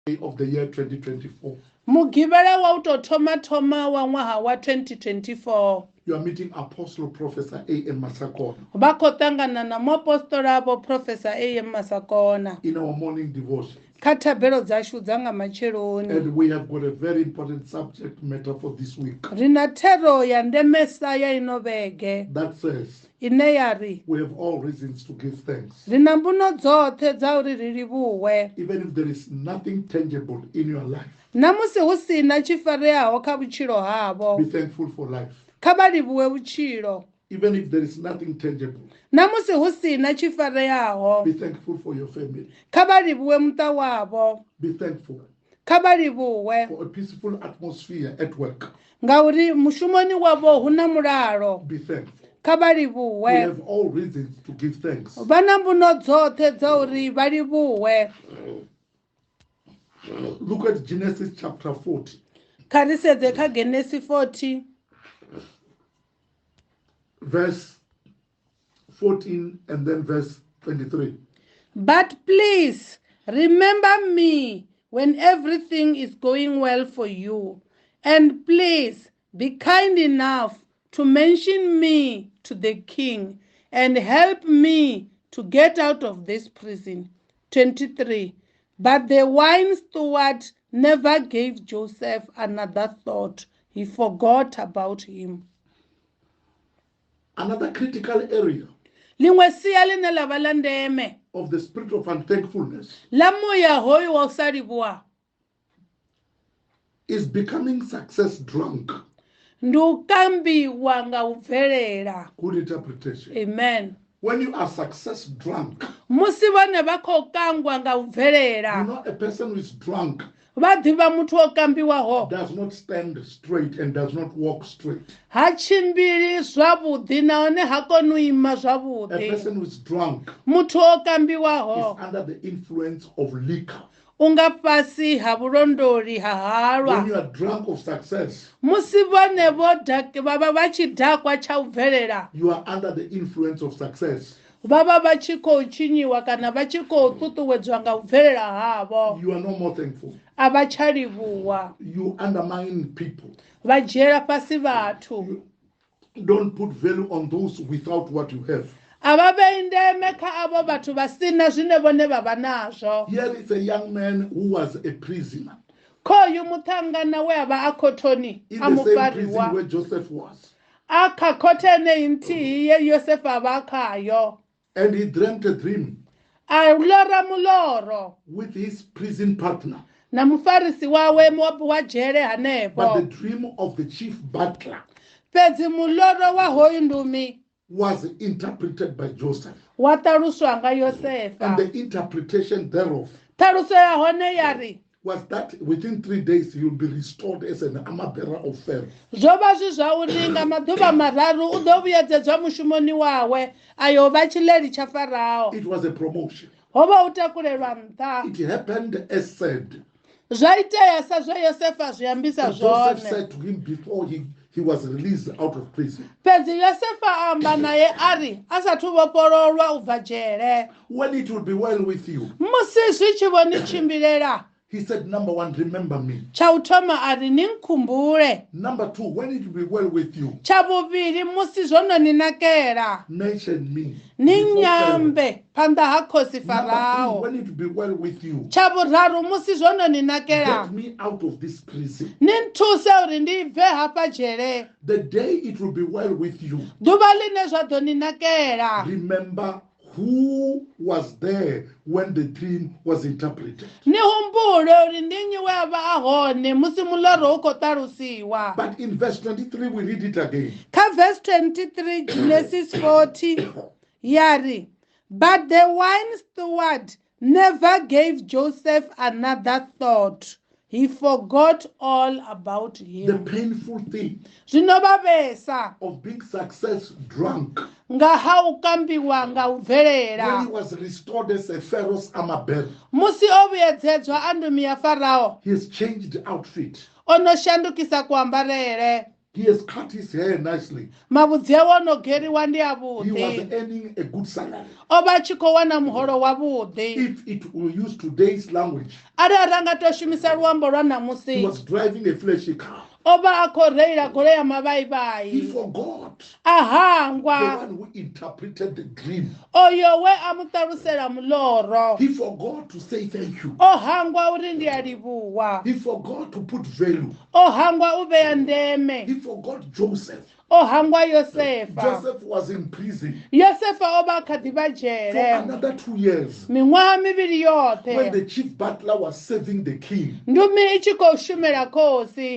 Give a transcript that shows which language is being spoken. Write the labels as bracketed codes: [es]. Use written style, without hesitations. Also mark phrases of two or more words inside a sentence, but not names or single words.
[en] of the year 2024. [ve] Mugibela wa utothoma wa ngwaha wa 2024. [en] You are meeting Apostle Professor AM Masakona [ve] Ba khotangana na moapostola bo Professor AM Masakona [en] in our morning devotion. [ve] kha thabelo dzashu dza nga matsheloni. [en] And we have got a very important subject matter for this week [ve] Rina thero ya ndemesa ya ino vhege [en] that says [ve] ine ya ri [en] we have all reasons to give thanks. [ve] rina mbuno dzoṱhe dza uri ri livhuwe [en] Even if there is nothing tangible in your life, [ve] na musi hu sina tshifareaho kha vhutshilo havho [en] be thankful for life. [ve] kha vha livhuwe vhutshilo. [en] Even if there is nothing tangible, [ve] Na musi hu sina tshifareaho [en] be thankful for your family. [ve] kha vha livhuwe muṱa wavho, [en] Be thankful [ve] kha vha livhuwe [en] for a peaceful atmosphere at work. [ve] ngauri mushumoni wavho hu na mulalo. [en] Be thankful. [ve] Kha vha [en] We [ve] livhuwe. [en] have all reasons to give thanks. [ve] Vha na mbuno dzoṱhe dza uri vha livhuwe. [en] Look at Genesis chapter 40, [ve] Kha ri sedze kha Genesis 40 [en] verse 14 and then verse 23. But please remember me when everything is going well for you, and please be kind enough to mention me to the king and help me to get out of this prison. 23. But the wine steward never gave Joseph another thought. He forgot about him. Another critical area [ve] Lingwe sia line la vha la ndeme [en] of the spirit of unthankfulness [ve] la muya hoyu wa u sa livhuwa [en] is becoming success drunk. [ve] ndi u kambiwa nga u bvelela. [en] Good interpretation. Amen. When you are success drunk, [ve] Musi vhane vha khou kangwa nga u [en] you [ve] bvelela, [en] know a person who is drunk [ve] vha ḓivha muthu o kambiwaho [en] does not stand straight and does not walk straight. [ve] ha tshimbili zwavhuḓi nahone ha koni u ima [en] A [ve] zwavhuḓi. [en] person who is drunk [ve] Muthu o [en] is [ve] kambiwaho [en] under the influence of liquor. [ve] u nga fhasi ha vhulondoli ha [en] When [ve] halwa. [en] you are drunk of success, [ve] Musi vhone vha vha vha tshi dakwa tsha u bvelela, [en] you are under the influence of success. [ve] vha vha vha tshi khou tshinyiwa kana vha tshi khou ṱuṱuwedzwa nga u bvelela havho. [en] You are no more thankful. [ve] A vha tsha livhuwa, [en] You undermine people. [ve] vha dzhiela fhasi vhathu. [en] You don't put value on those without what you have. [ve] A vha vhei ndeme kha avho vhathu vha sina zwine vhone vha vha nazwo. [en] Here is a young man who was a prisoner [ve] Khoyu muṱangana we a vha a khothoni [en] in [ve] a [en] the same prison [ve] mufariwa, [en] where Joseph was. [ve] a kha khothe eneyi nthihi ye Yosefa a vha a khayo. [en] And he dreamt a dream [ve] A lora muloro [en] with his prison partner. [ve] na mufarisi wawe wa dzhele [en] But the [ve] hanefho. [en] dream of the chief butler [ve] Fhedzi muloro wa hoyu ndumi [en] was interpreted by Joseph. [ve] wa ṱaluswa nga [en] And [ve] Yosefa. [en] the interpretation thereof [ve] Ṱhaluso ya hone ya ri [en] was that within 3 days he will be restored as an armor bearer of Pharaoh. [ve] zwo vha zwi zwa uri nga maḓuvha mararu u ḓo vhuyedzedzwa mushumoni wawe ayo vha tshiḽeli tsha Farao. [en] It was a promotion. [ve] Ho vha u takulelwa nṱha. [en] It happened as said. [ve] Zwa itea sa zwe Yosefa zwi ambisa [en] And Joseph [ve] zwone. [en] said to him before he was released out of prison, [ve] Fhedzi Yosefa a amba naye ari a sathu vhofhololwa u bva dzhele. [en] when it will be well with you, [ve] Musi zwi tshi vho ni tshimbilela, [en] he said, number one, remember me. [ve] tsha u thoma ari ni nkhumbule. [en] Number two, when it will be well with you, [ve] Tsha vhuvhili musi zwo no ni nakela, [en] mention me. [ve] ni [en] before Pharaoh. [ve] nyambe phanḓa ha khosi [en] Number three, [ve] Farao. [en] when it will be well with you, [ve] Tsha vhuraru musi zwo no ni nakela, [en] get me out of this prison. [ve] ni nthuse uri ndi bve hafha dzhele. [en] The day it will be well with you, [ve] Ḓuvha line zwa ḓo ni nakela, [en] remember who was there when the dream was interpreted. [ve] ni humbule uri ndi nnyi we a vha a hone musi muloro u khou ṱalusiwa. [en] But in verse 23, we read it again. [ve] Kha verse 23 Genesis 40 yari, [en] but the wine steward never gave Joseph another thought. He forgot all about The him. painful thing [ve] Zwino vhavhesa [en] of being success drunk [ve] nga ha u kambiwa nga u [en] when he [ve] bvelela. [en] was restored as a Pharaoh's armor bearer. [ve] Musi o vhuyedzedzwa a ndumi ya Farao, [en] He has changed outfit. [ve] o no shandukisa kuambarele. [en] He has cut his hair nicely. [ve] mavhudzi awe ono geriwa ndi [en] He was [ve] avhuḓi [en] earning a good salary. [ve] o vha tshi khou wana muholo wavhuḓi [en] If it will use today's language, [ve] arali a nga tou shumisa luambo lwa [en] he [ve] ṋamusi [en] was driving a flashy car. [ve] o vha a khou reila goloi ya [en] He [ve] mavhaivhai [en] forgot [ve] a [en] the [ve] hangwa [en] one who interpreted the dream. [ve] oyo we a mu ṱalusela muloro [en] He forgot to say thank you. [ve] o hangwa uri ndi a livhuwa [en] He forgot to put value. [ve] o hangwa u vhea ndeme [en] He forgot Joseph. [ve] o hangwa yosefa [en] Joseph was in prison [ve] yosefa o vha a kha ḓi vha [en] for [ve] dzhele [en] another 2 years [ve] miṅwaha mivhili [en] when [ve] yoṱhe [en] the chief butler was serving the king, [ve] ndumi i tshi khou shumela khosi